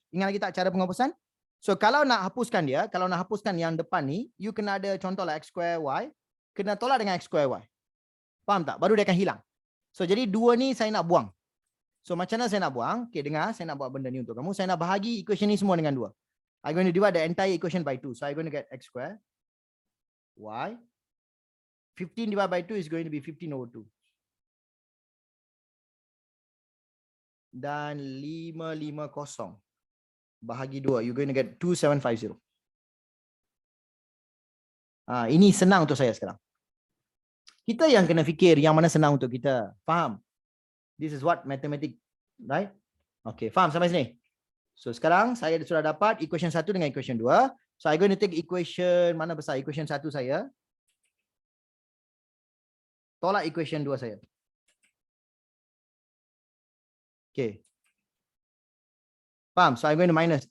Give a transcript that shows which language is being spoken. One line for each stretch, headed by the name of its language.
Malay: Ingat lagi tak cara penghapusan? So, kalau nak hapuskan dia, kalau nak hapuskan yang depan ni, you kena ada contoh lah X square Y. Kena tolak dengan X square Y. Faham tak? Baru dia akan hilang. So, jadi 2 ni saya nak buang. So, macam mana saya nak buang? Okay, dengar. Saya nak buat benda ni untuk kamu. Saya nak bahagi equation ni semua dengan 2.
English: I'm going to divide the entire equation by 2. So, I'm going to get X square Y. 15 divided by 2 is going to be 15 over 2.
Malay: Dan 550 bahagi 2,
English: you're going to get
Malay: 2750. Ini senang untuk saya sekarang. Kita yang kena fikir yang mana senang untuk kita. Faham?
English: This is what mathematics, right?
Malay: Okay, faham sampai sini? So sekarang saya sudah dapat equation 1 dengan equation 2.
English: So I'm going to take equation
Malay: mana besar?
English: Equation 1 saya.
Malay: Tolak equation 2 saya.
English: Okay.
Malay: Faham?
English: So I'm going to minus.